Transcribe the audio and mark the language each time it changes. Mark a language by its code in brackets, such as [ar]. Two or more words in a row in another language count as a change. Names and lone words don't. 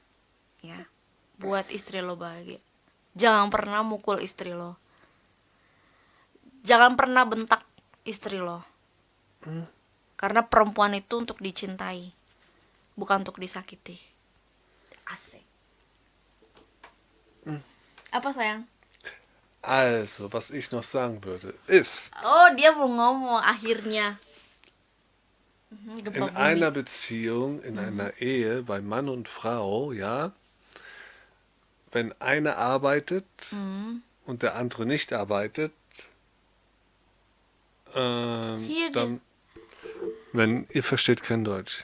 [id] Ya, buat istri lo bahagia. Jangan pernah mukul istri lo. Jangan pernah bentak istri lo. Karena perempuan itu untuk dicintai, bukan untuk disakiti. Asik. Apa sayang? [de] Also, was ich noch sagen würde, ist, [id] Oh, dia mau ngomong akhirnya. Gempa [de] in [id] bumi. [de] einer Beziehung, in einer Ehe, bei Mann und Frau, ja, wenn einer arbeitet und der andere nicht arbeitet, Hier dann, wenn, ihr versteht kein Deutsch.